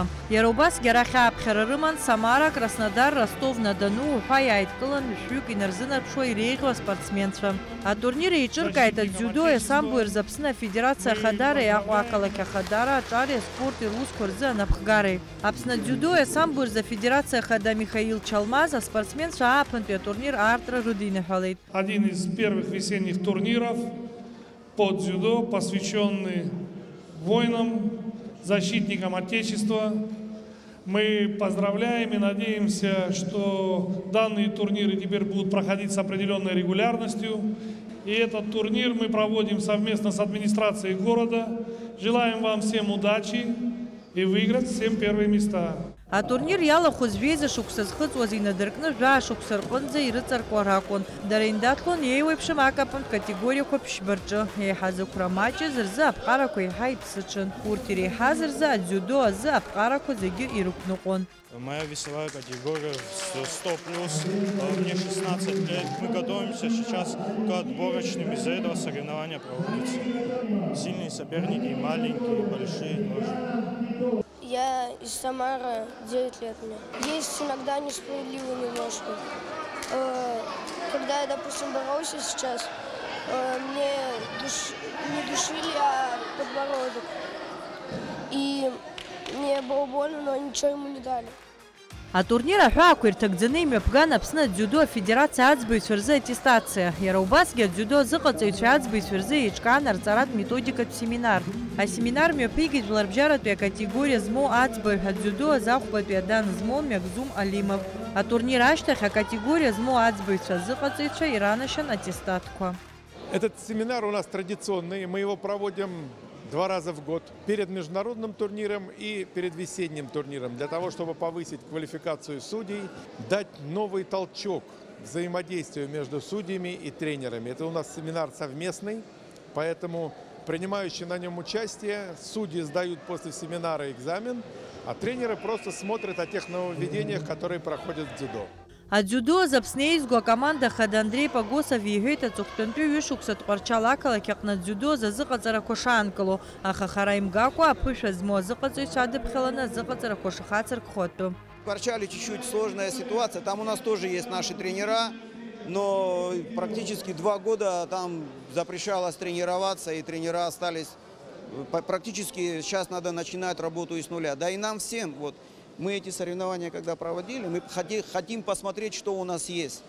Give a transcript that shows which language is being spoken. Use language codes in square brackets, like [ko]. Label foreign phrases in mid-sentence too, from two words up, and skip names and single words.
[ab] Иара убасгьы арахь ааԥхьара рыман Самара, Краснодар, Ростов-на-Дону уҳәа иааидкылан ҩышәҩык инарзынарԥшуа иреиӷьу аспортсменцәа. Атурнир еиҿыркааит адиудо самбо рзы Аԥсны Афедерациа ахадареи Аҟәа ақалақь ахадара аҿари аспорти русқәа рзы анапхгареи. Аԥсны адиудо самбо рзы Афедерациа ахада Михаил Чалмаз аспортсменцәа ааԥынтәи атурнир аартра рыдиныҳәалеит. [ru] Один из первых весенних турниров по дзюдо, посвященный воинам, защитникам Отечества. Мы поздравляем и надеемся, что данные турниры теперь будут проходить с определенной регулярностью. И этот турнир мы проводим совместно с администрацией города. Желаем вам всем удачи и выиграть всем первые места. [ab] Атурнир иалахәыз жәеиза шықәса зхыҵуаз инадыркны жәаа шықәса рҟынӡа ирыҵаркуа ракәын. Дара индаҭлон еиуеиԥшым акапынтә категориақәа ԥшьба рҿы. Еиҳа зықәра маҷыз рзы аԥҟарақәа еиҳа иԥсыҽын. Урҭ иреиҳаз рзы адиудо азы аԥҟарақәа зегьы ирықәныҟәон. [ru] Моя весовая категория 100+, мне 16 лет. Мы готовимся сейчас к отборочным, из-за этого соревнования проводятся. Сильные соперники, маленькие, большие тоже. Я из Самары, 9 лет мне. Есть иногда несправедливо немножко. Когда я, допустим, боролся сейчас, мне не душили, а подбородок. И мне было больно, но ничего ему не дали. [ab] Атурнир аҳәаақәа ирҭагӡаны имҩаԥган Аԥсны адиудо афедерациа аӡбаҩцәа рзы аттестациа. Иара убасгьы адиудо азыҟаҵаҩцәа аӡбаҩцәа рзы еиҿкаан арҵаратә методикатә семинар. Асеминар мҩаԥигеит жәларбжьаратәи акатегориа змоу аӡбаҩ адиудо азахәбатәи адан змоу Мягзум Алимов. Атурнир ашьҭахь акатегориа змоу аӡбаҩцәа азыҟаҵаҩцәа иранашьан аттестатқәа. [ru] Этот семинар у нас традиционный, мы его проводим 2 раза в год, перед международным турниром и перед весенним турниром, для того, чтобы повысить квалификацию судей, дать новый толчок взаимодействию между судьями и тренерами. Это у нас семинар совместный, поэтому принимающие на нем участие судьи сдают после семинара экзамен, а тренеры просто смотрят о тех нововведениях, которые проходят в дзюдо. [ab] Адиудо Аԥсны еизго акоманда ахада Андреи Пагосов иҳәеит аҵыхәтәантәи ҩышықәса Тҟәарчал ақалақь аҟны адиудо азыҟаҵарақәа шаанкыло, аха хара имгакәа аԥышәа змоу азыҟаҵаҩцәа адыԥхьаланы азыҟаҵарақәа шахацыркхо атәы. [ru] В Тҟәарчале чуть-чуть сложная ситуация, там у нас тоже есть наши тренера, но практически 2 года там запрещалось тренироваться, и тренера остались практически, сейчас надо начинать работу с нуля. Да и нам всем, вот. Мы эти соревнования, когда проводили, мы хотим посмотреть, что у нас есть.